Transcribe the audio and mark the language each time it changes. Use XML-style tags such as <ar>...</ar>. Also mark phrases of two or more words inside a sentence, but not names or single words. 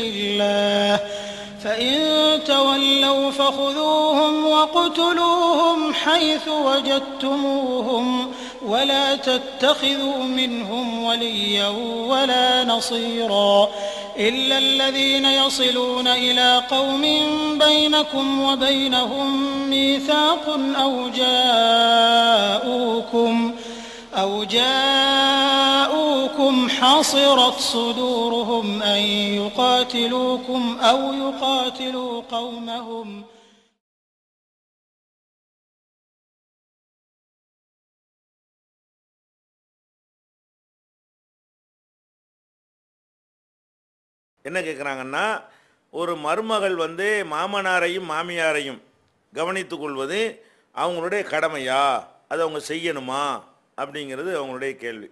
<ar>اللَّهِ فَإِن تَوَلَّوْا فَخُذُوهُمْ وَاقْتُلُوهُمْ حَيْثُ وَجَدتُّمُوهُمْ وَلَا تَتَّخِذُوا مِنْهُمْ وَلِيًّا وَلَا نَصِيرًا إِلَّا الَّذِينَ يَصِلُونَ إِلَى قَوْمٍ بَيْنَكُمْ وَبَيْنَهُم مِّيثَاقٌ أَوْ جَاءُوكُمْ حَصِرَتْ صُدُورُهُمْ أَن يُقَاتِلُوكُمْ أَوْ يُقَاتِلُوا قَوْمَهُمْ</ar> <ta>என்ன கேட்குறாங்கன்னா, ஒரு மருமகள் வந்து மாமனாரையும் மாமியாரையும் கவனித்துக் கொள்வது அவங்களுடைய கடமையா, அதை அவங்க செய்யணுமா அப்படிங்கிறது அவங்களுடைய கேள்வி.</ta>